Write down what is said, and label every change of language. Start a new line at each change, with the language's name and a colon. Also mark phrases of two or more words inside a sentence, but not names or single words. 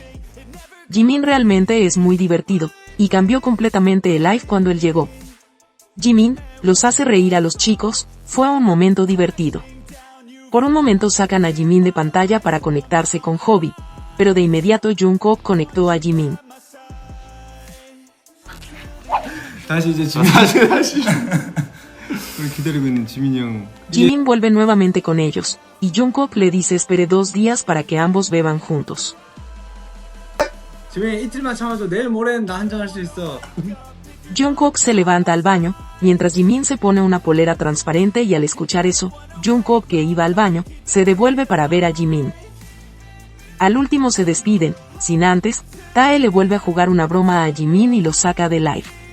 Spanish: Jimin realmente es muy divertido, y cambió completamente el live cuando él llegó. Jimin los hace reír a los chicos, fue un momento divertido. Por un momento sacan a Jimin de pantalla para conectarse con Hobby, pero de inmediato Jungkook conectó a Jimin.
Korean: 다시 이제 다시 우리 기다리고 있는 지민이 형.
Spanish: Jimin vuelve nuevamente con ellos, y Jungkook le dice espere 2 días para que ambos beban juntos.
Korean: 지민이 이틀만 참아줘. 내일 모레는 나 한잔 할 수 있어.
Spanish: Jungkook se levanta al baño, mientras Jimin se pone una polera transparente y al escuchar eso, Jungkook, que iba al baño, se devuelve para ver a Jimin. Al último se despiden, sin antes, Tae le vuelve a jugar una broma a Jimin y lo saca de live.